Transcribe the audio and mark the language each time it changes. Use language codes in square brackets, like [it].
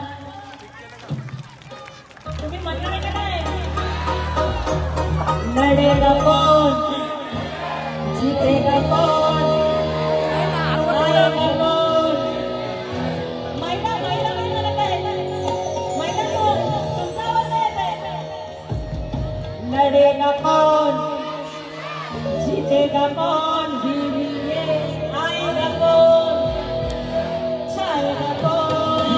[mr] तुम्ही म्हणलं नाही का काय? [hi] लढेगा कौन, जीतेगा कौन, आएगा कौन. [mr] महिला महिला महिला काय महिला कोण तुमचा आवाज येत आहे. [hi] लढेगा कौन, जीतेगा कौन, भीमिये, आएगा कौन, छाएगा कौन.